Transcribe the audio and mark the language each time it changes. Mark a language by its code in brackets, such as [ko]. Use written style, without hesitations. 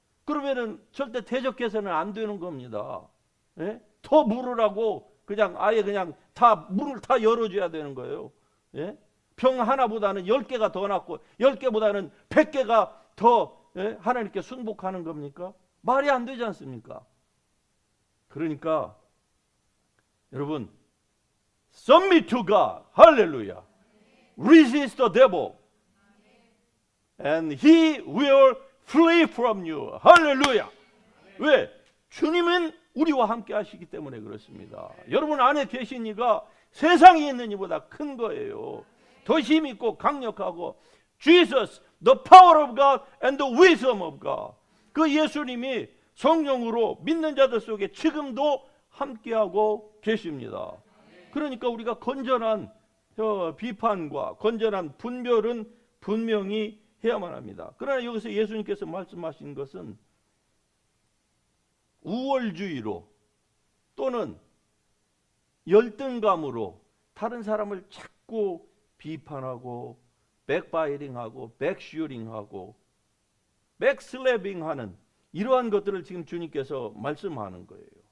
[ko] 그러면은 절대 대적해서는 안 되는 겁니다. 예? 더 물으라고 그냥 아예 그냥 다 문을 다 열어줘야 되는 거예요. 예? 병 하나보다는 10개가 더 낫고 10개보다는 100개가 더 하나님께 순복하는 겁니까? 말이 안 되지 않습니까? 그러니까 여러분 [en] Submit to God. [ko] 할렐루야. [en] Resist the devil and he will flee from you. [ko] 할렐루야. 왜? 주님은 우리와 함께 하시기 때문에 그렇습니다. 여러분 안에 계신 이가 세상에 있는 이보다 큰 거예요. 더 힘있고 강력하고 [en] Jesus, the power of God and the wisdom of God. [ko] 그 예수님이 성령으로 믿는 자들 속에 지금도 함께하고 계십니다. 그러니까 우리가 건전한 비판과 건전한 분별은 분명히 해야만 합니다. 그러나 여기서 예수님께서 말씀하신 것은 우월주의로 또는 열등감으로 다른 사람을 자꾸 비판하고 백바이링하고 백슈링하고 백슬래빙하는 이러한 것들을 지금 주님께서 말씀하는 거예요.